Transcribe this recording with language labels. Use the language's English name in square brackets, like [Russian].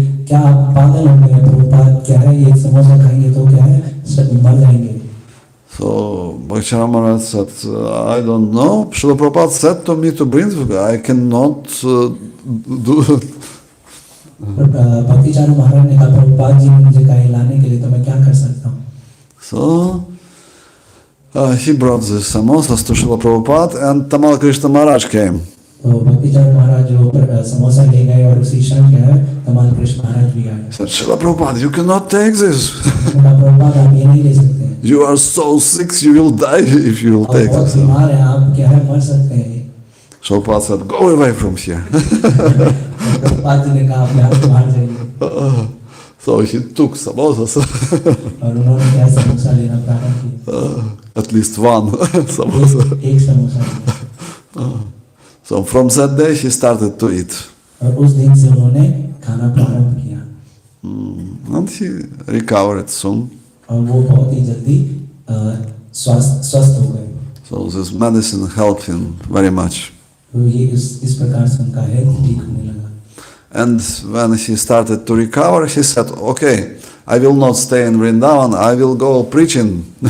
[Hindi] क्या आप पागल हो गए प्रभुपाद क्या है एक समोसा खाएंगे तो क्या है सब मर जाएंगे। [English] So Bhakti Maharaj said, I don't know. Srila Prabhupada said to me to bring. I cannot do. [Hindi] Bhakti Maharaj ने कहा प्रभुपाद जी ने मुझे कहा लाने के लिए तो मैं क्या कर सकता हूँ। [English] So he brought the samosas to Srila Prabhupada and Tamal Krishna Maharaj came. [Hindi] तो भक्तिचरण महाराज जो समोसा ले गए और उसी क्षण क्या है तमाल कृष्ण महाराज भी आए। [English] Said, Srila Prabhupada, you cannot take this. [Hindi] Prabhupada आप ये नहीं ले सकते। [English] You are so sick, you will die if you will take this. [Hindi] आप बीमार हैं, आप क्या है मर सकते हैं। [English] Prabhupada said, go away from here. [Hindi] Prabhupada ji ने कहा आप यहाँ से बाहर जाइए। [English] So he took samosas. [Hindi] और उन्होंने क्या समोसा लेना प्रारंभ किया। [English] At least one samosa. [Hindi] एक samosa. [English] So from that day he started to eat. [Hindi] और उस दिन से उन्होंने खाना प्रारंभ किया। [English] And he recovered soon. [Hindi] और वो बहुत ही जल्दी स्वस्थ हो गए। [English] So this medicine helped him very much. [Hindi] तो ये इस प्रकार से उनका हेल्थ ठीक होने लगा। [English] And when he started to recover, he said, okay, I will not stay in Vrindavan, I will go preaching.